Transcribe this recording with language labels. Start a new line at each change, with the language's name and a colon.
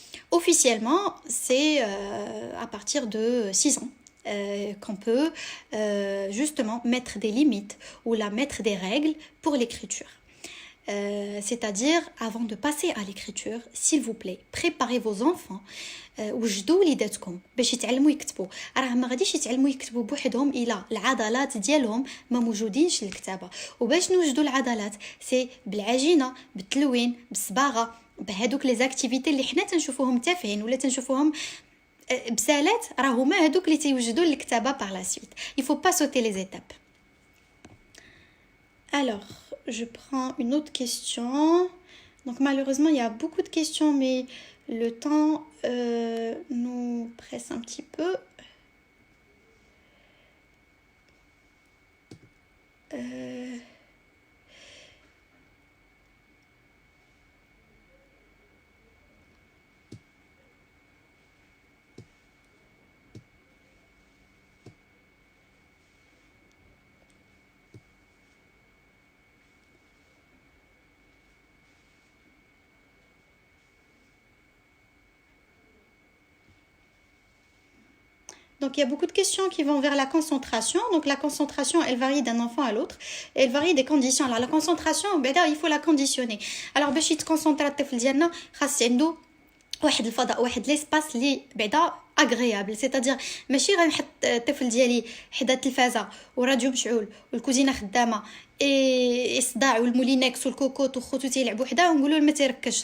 French: Officiellement, c'est à partir de 6 ans qu'on peut justement mettre des limites ou mettre des règles pour l'écriture. C'est-à-dire, avant de passer à l'écriture, s'il vous plaît, préparez vos enfants
Arabic: وجدوا وليداتكم باش يتعلموا يكتبوا. راه ما غاديش يتعلموا يكتبوا بوحدهم الا العضلات ديالهم ما موجودينش للكتابه. وباش نوجدوا العضلات سي بالعجينه، بالتلوين، بالصباغه، بهذوك لي زاكتيفيتي اللي حنا تنشوفوهم تافهين ولا تنشوفوهم بسالات، راه هما هذوك اللي تيوجدوا الكتابه
French: par la suite. Il faut pas sauter les étapes. Alors, je prends une autre question. Donc malheureusement, il y a beaucoup de questions, mais le temps nous presse un petit peu. Donc il y a beaucoup de questions qui vont vers la concentration. Donc la concentration, elle varie d'un enfant à l'autre. Elle varie des conditions. Alors la concentration, il faut la conditionner. Alors
Arabic: باش يتكونسونطرا الطفل ديالنا خاص عنده واحد الفضاء، واحد ليسباس اللي بعدا اغريابل. سيتادير ماشي غنحط الطفل ديالي حدا التلفازه وراديو مشعول والكوزينه خدامه اي الصداع والمولينكس والكوكوت وخوتو تيلعبوا حدا ونقولوا ما تيركزش.